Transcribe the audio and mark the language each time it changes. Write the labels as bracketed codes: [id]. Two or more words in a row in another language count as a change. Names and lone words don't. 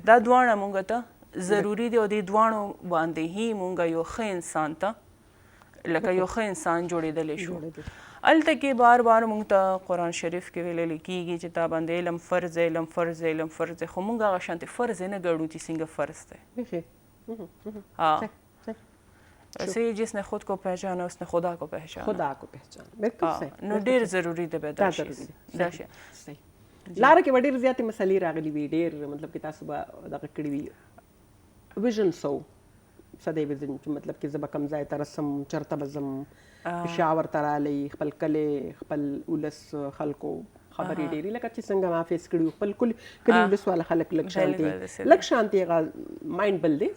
[ps] دا دواړه مونږ ته ضروري دي او دې دواړو باندې هی مونږ یو ښه انسان ته لکه یو ښه انسان جوړېدلی شو. هلته کې بار بار موږ ته قرآن شریف کې ویللی کېږي چې تا باندې علم فرض دی، علم فرض دی، علم فرض دی، خو موږ هغه شانتې فرض یې نه ګڼو چې څنګه فرض دی. [ur] ایسے جس نے خود کو پہچانا اس نے خدا کو پہچانا. خدا کو پہچانا بالکل صحیح. [ps] نو ډېر ضروري دی به دا شی. صحیح. لاره کې به ډېرې زیاتې مسلې راغلي وي، ډېر مطلب کې تاسو به دغه کړي وي ویژن سو څه دی ویژن چې مطلب کې زه به کوم ځای ته رسم، چېرته به ځم، پېښور ته رالی، خپل کلی، خپل ولس خلکو خبرې ډېرې لکه چې څنګه ما فیس کړي خپل کلي ولس والا خلک لږ شانتې هغه مایند بل دی.